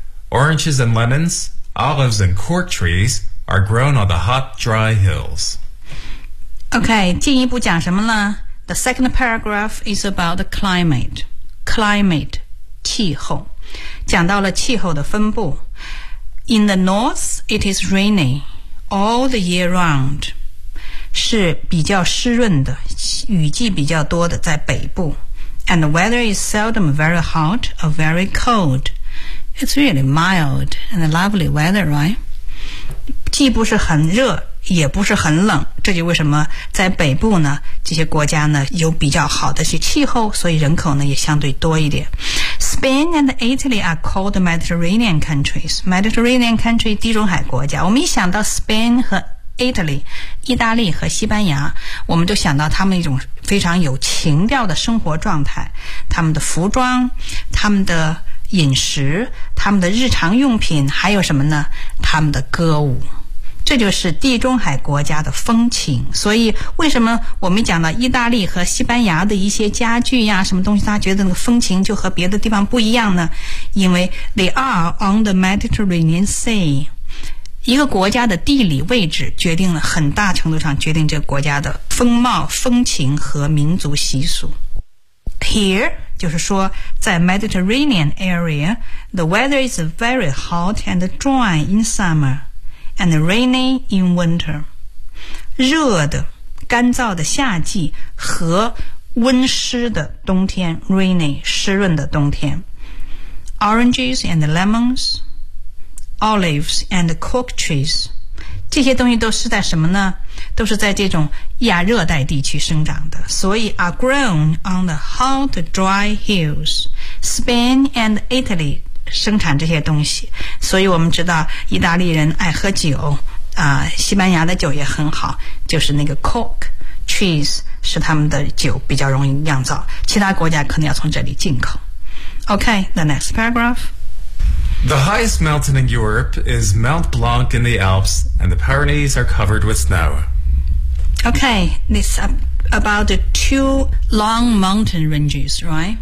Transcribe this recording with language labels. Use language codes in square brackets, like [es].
[en] Oranges and lemons, olives and cork trees are grown on the hot, dry hills. Okay, [zh] 进一步讲什么了? [en] The second paragraph is about the climate. [zh] Climate, 气候。讲到了气候的分布。 [en] In the north, it is rainy all the year round. [zh] 是比较湿润的，雨季比较多的，在北部。 [en] And the weather is seldom very hot or very cold. It's really mild and lovely weather, right? [zh] 既不是很热，也不是很冷，这就为什么在北部呢，这些国家呢，有比较好的气候，所以人口呢，也相对多一点。 [en] Spain and Italy are called Mediterranean countries. [zh] Mediterranean country, 地中海国家。我们一想到 Spain 和 Italy, 意大利和西班牙，我们就想到他们一种非常有情调的生活状态，他们的服装，他们的饮食，他们的日常用品，还有什么呢？他们的歌舞。这就是地中海国家的风情。所以为什么我们讲到意大利和西班牙的一些家具呀，什么东西，大家觉得那个风情就和别的地方不一样呢？因为 [en] they are on the Mediterranean Sea。 [zh] 一个国家的地理位置决定了很大程度上决定这个国家的风貌、风情和民族习俗。 [en] Here [zh] 就是说在 [en] Mediterranean area, the weather is very hot and dry in summerAnd rainy in winter. [zh] 热的干燥的夏季和温湿的冬天， rainy 湿润的冬天。 [en] Oranges and lemons, olives and cork trees. [zh] 这些东西都是在什么呢？都是在这种亚热带地区生长的。 [en] 所以 are grown on the hot dry hills. Spain and Italy. [zh] 生产这些东西，所以我们知道意大利人爱喝酒，西班牙的酒也很好，就是那个 cork trees 是他们的酒比较容易酿造，其他国家可能要从这里进口。 [en] OK, the next paragraph. The highest mountain in Europe is Mount Blanc in the Alps, and the Pyrenees are covered with snow. OK, this about the two long mountain ranges, right?